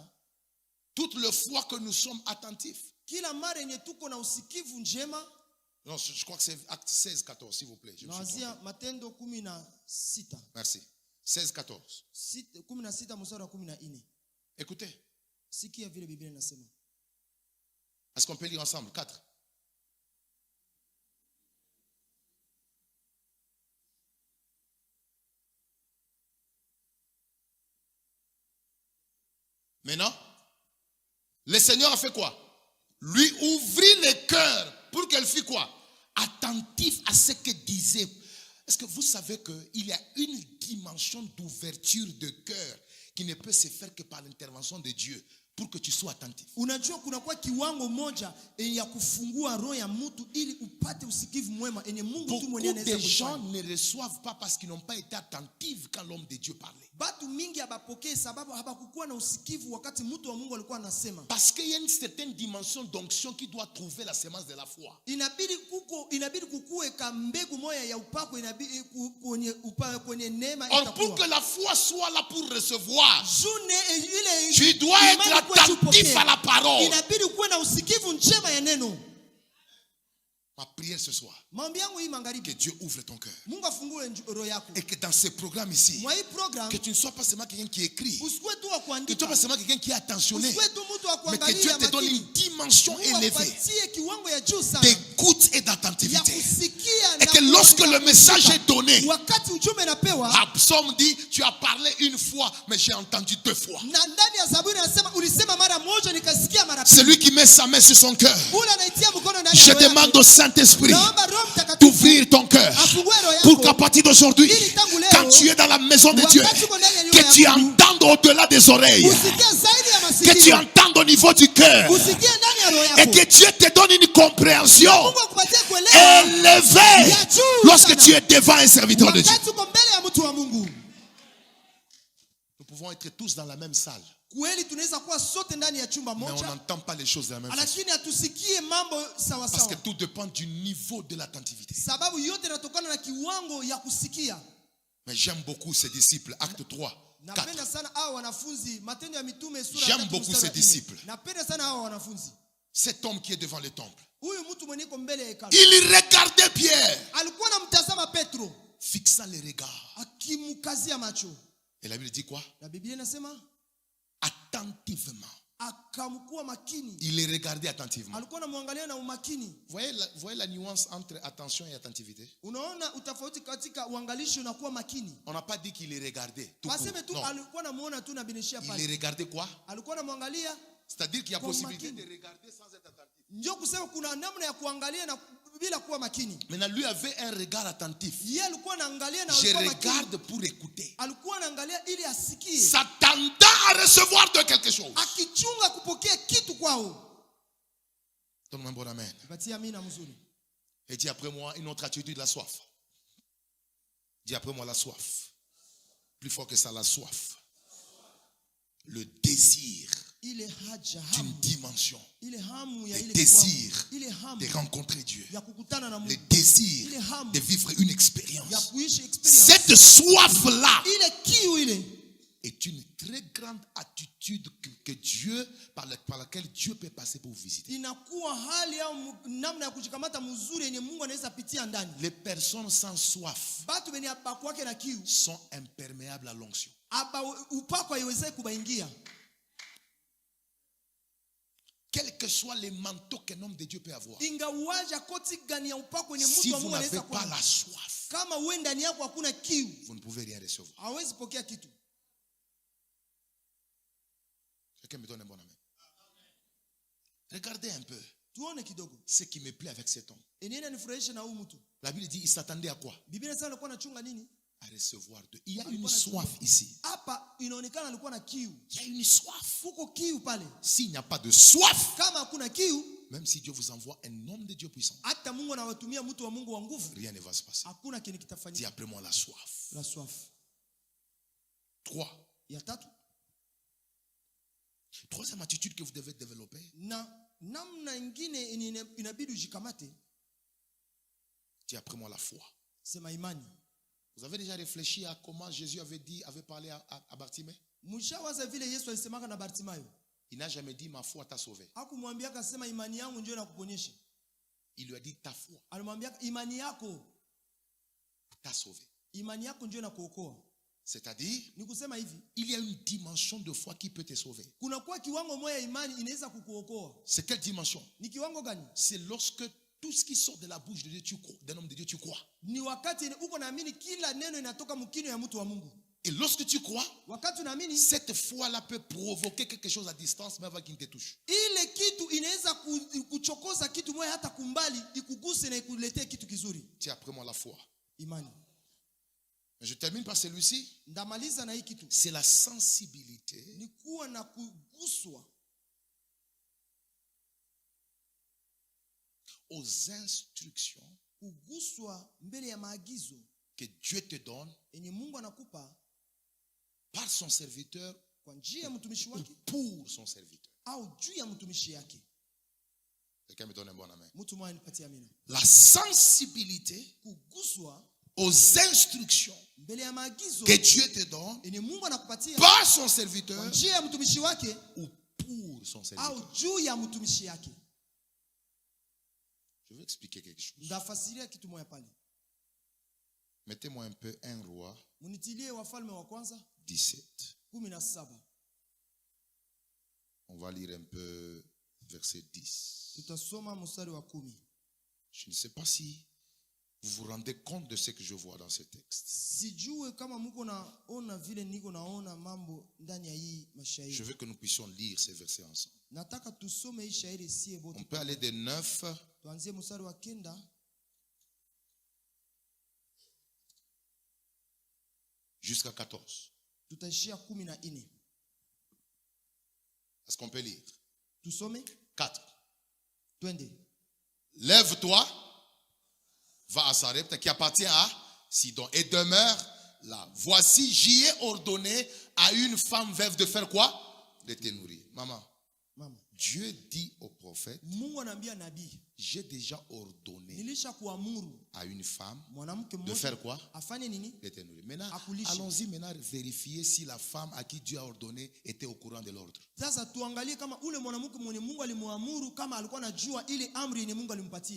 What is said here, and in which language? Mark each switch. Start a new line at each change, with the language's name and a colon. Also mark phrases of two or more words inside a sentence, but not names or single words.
French: toutes les fois que nous sommes attentifs.
Swahili: kila mara yenye tuko na usikivu njema.
French: Non, je crois que c'est Acte 16, 14, s'il vous plaît. Je me suis
Swahili: Naanzia
French: trompé.
Swahili: Matendo 16.
French: Merci. 16, 14.
Swahili: 16 mstari wa 14.
French: Écoutez,
Swahili: Sikia vile Biblia inasema.
French: est-ce qu'on peut lire ensemble? 4. Maintenant, le Seigneur a fait quoi? Lui ouvrit le cœur pour qu'elle fût quoi? Attentif à ce que disait. Est-ce que vous savez qu'il y a une dimension d'ouverture de cœur qui ne peut se faire que par l'intervention de Dieu pour que tu sois attentif?
Swahili: Unajua kuna kwa kiwango moja ya kufungua roho ya mtu ili upate usikivu mwema enye Mungu tu mwenyewe
French: Beaucoup
Swahili: anaweza
French: de gens
Swahili: kufanya.
French: ne reçoivent pas parce qu'ils n'ont pas été attentifs quand l'homme de Dieu parlait.
Swahili: Batu mingi habapokee sababu habakukuwa na usikivu wakati mtu wa Mungu alikuwa anasema.
French: Parce qu'il y a une certaine dimension d'onction qui doit trouver la semence de la foi.
Swahili: Inabidi kukue ka mbegu moja ya upako, inabidi kwenye neema
French: Or, pour
Swahili: itakuwa.
French: que la foi soit là pour recevoir, June tu dois être attentif à la parole.
Swahili: inabidi kuwe na usikivu njema ya neno.
French: Ma prière ce soir,
Swahili: Maombi yangu hii
French: que
Swahili: magharibi,
French: Dieu ouvre ton cœur.
Swahili: Mungu afungue roho yako.
French: Et que dans ce programme ici,
Swahili: Mwa hii program
French: que tu ne sois pas seulement quelqu'un qui écrit,
Swahili: usikue tu wa
French: que tu ne sois
Swahili: kuandika,
French: pas seulement quelqu'un qui est attentionné,
Swahili: usikue tu mtu wa
French: mais que Dieu
Swahili: kuangalia
French: te donne
Swahili: makini.
French: une dimension
Swahili: Mungu
French: élevée
Swahili: akupatie kiwango ya juu sana
French: d'écoute et
Swahili: ya
French: d'attentivité.
Swahili: kusikia
French: Et
Swahili: na
French: que lorsque le message
Swahili: kuandika.
French: est donné,
Swahili: Wakati ujumbe napewa
French: Psaume dit, tu as parlé une fois, mais j'ai entendu 2 fois.
Swahili: na ndani ya Zaburi anasema ulisema mara moja nikasikia mara pili.
French: Celui qui met sa main sur son cœur,
Swahili: Ule anaitia mkono ndani
French: je
Swahili: ya roho
French: demande
Swahili: yake.
French: au Saint-Esprit
Swahili: Naomba Roho Mtakatifu
French: d'ouvrir ton cœur
Swahili: afungue roho yako.
French: pour qu'à partir d'aujourd'hui, quand tu es dans la maison de Dieu, que tu entendes au-delà des oreilles,
Swahili: Usikie zaidi ya
French: que tu
Swahili: masikio.
French: entendes au niveau du cœur,
Swahili: Usikie ndani ya roho
French: et
Swahili: yako.
French: que Dieu te donne une compréhension
Swahili: Mungu akupatie kuelewa
French: élevée lorsque tu es devant un serviteur de Dieu.
Swahili: wakati uko mbele ya mtu wa Mungu.
French: Nous pouvons être tous dans la même salle,
Swahili: Kweli tunaweza kuwa sote ndani ya chumba
French: mais on
Swahili: moja,
French: n'entend pas les choses de la même façon.
Swahili: lakini hatusikie mambo sawa
French: Parce que
Swahili: sawa.
French: tout dépend du niveau de l'attentivité.
Swahili: Sababu yote inatokana na kiwango ya kusikia.
French: Mais j'aime beaucoup ces disciples. Acte 3, 4.
Swahili: Napenda sana hao wanafunzi, Matendo ya Mitume sura
French: J'aime
Swahili: 3
French: beaucoup
Swahili: mstari wa
French: ces
Swahili: 4.
French: disciples.
Swahili: Napenda sana hao wanafunzi.
French: Cet homme qui est devant le temple,
Swahili: Huyu mtu mwenye iko mbele ya hekalu
French: il regardait Pierre,
Swahili: alikuwa anamtazama Petro
French: fixant les regards.
Swahili: akimkazia macho.
French: Et la Bible dit quoi?
Swahili: Na Biblia inasema
French: Attentivement.
Swahili: akamkuwa makini.
French: Il les regardait attentivement.
Swahili: Alikuwa anamwangalia na umakini.
French: Voyez la nuance entre attention et attentivité?
Swahili: Unaona utafauti katika uangalishi unakuwa makini.
French: On n'a pas dit qu'il les regardait. Tout court.
Swahili: Waseme tu
French: Non.
Swahili: alikuwa anamuona tu na binishia
French: Il
Swahili: pale.
French: les regardait quoi?
Swahili: Alikuwa anamwangalia,
French: C'est-à-dire qu'il y a Comme possibilité
Swahili: makini.
French: de regarder sans être attentif.
Swahili: ndio kusema kuna namna ya kuangalia na bila kuwa makini.
French: Maintenant, lui avait un regard attentif.
Swahili: Yeye alikuwa anaangalia na
French: Je
Swahili: alikuwa makini.
French: regarde pour écouter.
Swahili: Alikuwa anaangalia ili asikie,
French: S'attendant à recevoir de quelque chose.
Swahili: akichunga kupokea kitu kwao.
French: Donne-moi un bon amen.
Swahili: Patia amina mzuri.
French: Et dis après moi une autre attitude, la soif. Dis après moi la soif. Plus fort que ça, la soif. Le désir
Swahili: ile haja
French: d'une
Swahili: hamu,
French: dimension.
Swahili: ile hamu ya
French: Le
Swahili: ile
French: désir
Swahili: kiwango, ile hamu
French: de rencontrer Dieu.
Swahili: ya kukutana na
French: Le
Swahili: Mungu,
French: désir
Swahili: ile hamu
French: de vivre une
Swahili: ya
French: expérience.
Swahili: kuishi experience.
French: Cette soif-là
Swahili: Ile kiu ile
French: est une très grande attitude que Dieu, par laquelle Dieu peut passer pour vous visiter.
Swahili: inakuwa hali au namna ya kujikamata mzuri yenye Mungu anaweza pitia ndani.
French: Les personnes sans soif
Swahili: Batu benye apakwake na kiu
French: sont imperméables à l'onction.
Swahili: aba upako haiwezi kubaingia.
French: Quels que soient les manteaux qu'un homme de Dieu peut avoir,
Swahili: Ingawaja koti gani ya upako yenye
French: si
Swahili: mtu wa
French: vous
Swahili: Mungu
French: n'avez
Swahili: anaweza
French: pas
Swahili: kuwa,
French: la soif,
Swahili: kama wewe ndani yako hakuna kiu,
French: vous ne pouvez rien recevoir.
Swahili: hawezi pokea kitu.
French: Quelqu'un me donne un bon amen. Regardez un peu
Swahili: Tuone kidogo.
French: ce qui me plaît avec cet homme.
Swahili: Enena nifurahishe na huyu mtu.
French: La Bible dit il s'attendait à quoi?
Swahili: Biblia inasema alikuwa anachunga nini?
French: À recevoir de. Il y a une soif ici.
Swahili: Hapa inaonekana alikuwa na kiu.
French: Il y a une soif.
Swahili: Huko kiu pale.
French: S'il n'y a pas de soif,
Swahili: Kama hakuna kiu,
French: même si Dieu vous envoie un homme de Dieu puissant,
Swahili: hata Mungu anawatumia mtu wa Mungu wa nguvu,
French: rien ne va se passer.
Swahili: hakuna kile
French: Dis
Swahili: kitafanyika.
French: après moi la soif. La soif. 3.
Swahili: Ya tatu,
French: Troisième attitude que vous devez développer,
Swahili: na namna ingine inabidi ujikamate,
French: dis après moi la foi.
Swahili: sema imani.
French: Vous avez déjà réfléchi à comment Jésus avait parlé à Bartimée?
Swahili: Mshawaza vile Yesu alisemaka na Bartimayo.
French: Il n'a jamais dit ma foi t'a sauvé.
Swahili: Hakumwambia akasema imani yangu ndio inakuponyesha.
French: Il lui a dit ta foi
Swahili: Alimwambia imani yako,
French: t'a sauvé.
Swahili: imani yako ndio inakuokoa.
French: C'est-à-dire,
Swahili: Ni kusema hivi,
French: il y a une dimension de foi qui peut te sauver.
Swahili: kuna kwa kiwango moja ya imani inaweza kukuokoa.
French: C'est quelle dimension?
Swahili: Ni kiwango gani?
French: C'est lorsque tout ce qui sort de la bouche de Dieu, tu crois, d'un homme de Dieu, tu crois.
Swahili: Ni wakati uko naamini kila neno inatoka mkino ya mtu wa Mungu.
French: Et lorsque tu crois,
Swahili: Wakati unaamini,
French: cette foi-là peut provoquer quelque chose à distance, mais avant qu'il ne te touche.
Swahili: ile kitu inaweza kuchokoza kitu moja hata kumbali, ikuguse na ikuletee kitu kizuri.
French: Tiens, après moi la foi.
Swahili: Imani.
French: Mais je termine par celui-ci.
Swahili: Ndamaliza na hii kitu.
French: C'est la sensibilité
Swahili: Ni kuwa na kuguswa
French: aux instructions
Swahili: kuguswa mbele ya maagizo
French: que Dieu te donne
Swahili: yenye Mungu anakupa
French: par son serviteur
Swahili: kwa njia ya mtumishi
French: ou
Swahili: wake
French: pour son serviteur.
Swahili: au juu ya mtumishi yake.
French: Quelqu'un me donne un bon amen.
Swahili: Mtu mmoja nipatie amina.
French: La sensibilité
Swahili: Kuguswa
French: aux instructions
Swahili: mbele ya maagizo
French: que Dieu te donne
Swahili: yenye Mungu anakupatia
French: par son
Swahili: kwa
French: serviteur
Swahili: njia ya mtumishi wake
French: ou pour son serviteur.
Swahili: au juu ya mtumishi yake.
French: Je veux expliquer quelque chose.
Swahili: Ndafasiria kitu moja pale.
French: Mettez-moi un peu 1 Roi
Swahili: Munitilie Wafalme wa kwanza 17. 17.
French: On va lire un peu verset 10.
Swahili: Tutasoma mstari wa 10.
French: Je ne sais pas si vous vous rendez compte de ce que je vois dans ce texte.
Swahili: Sijue kama mko naona vile niko naona mambo ndani ya hii
French: Je
Swahili: mashairi.
French: veux que nous puissions lire ces versets ensemble.
Swahili: Nataka tusome hii shairi sie
French: On
Swahili: bote.
French: peut aller de 9
Swahili: Tuanzie mstari wa 9
French: jusqu'à 14.
Swahili: tutaishia 14.
French: Est-ce qu'on peut lire?
Swahili: Tusome 4. twende.
French: Lève-toi, va à Sarepta qui appartient à Sidon et demeure là. Voici, j'y ai ordonné à une femme veuve de faire quoi? De te nourrir. Maman,
Swahili: Mama,
French: Dieu dit au prophète,
Swahili: Mungu anaambia nabii,
French: j'ai déjà ordonné
Swahili: nilisha kuamuru
French: à une femme
Swahili: mwanamke
French: de
Swahili: mmoja
French: faire quoi?
Swahili: afanye nini?
French: De te nourrir. Maintenant,
Swahili: Akulishe.
French: allons-y maintenant vérifier si la femme à qui Dieu a ordonné était au courant de l'ordre.
Swahili: Sasa tuangalie kama ule mwanamke mwenye Mungu alimuamuru kama alikuwa anajua ile amri yenye Mungu alimpatia.